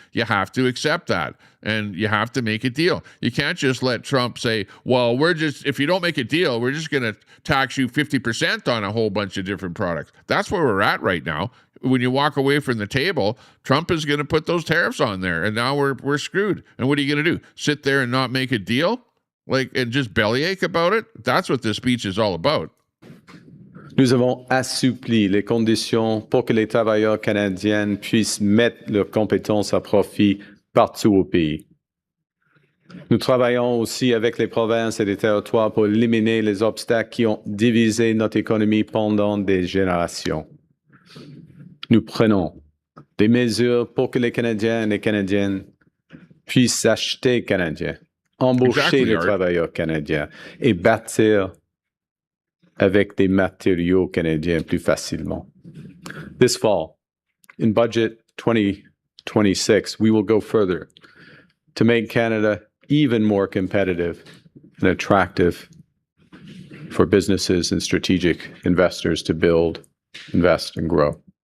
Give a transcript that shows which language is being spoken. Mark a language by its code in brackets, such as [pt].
[en] You have to accept that, and you have to make a deal. You can't just let Trump say, well, if you don't make a deal, we're just going to tax you 50% on a whole bunch of different products. That's where we're at right now. When you walk away from the table, Trump is going to put those tariffs on there, and now we're screwed. And what are you going to do? Sit there and not make a deal? And just bellyache about it? That's what this speech is all about. [fr] Nous avons assoupli les conditions pour que les travailleurs canadiens puissent mettre leurs compétences à profit partout au pays. Nous travaillons aussi avec les provinces et les territoires pour éliminer les obstacles qui ont divisé notre économie pendant des générations. Nous prenons des mesures pour que les Canadiens et les Canadiennes puissent acheter canadien, embaucher les travailleurs canadiens et bâtir avec des matériaux canadiens plus facilement. [en] This fall, in budget 2026, we will go further to make Canada even more competitive and attractive for businesses and strategic investors to build, invest, and grow.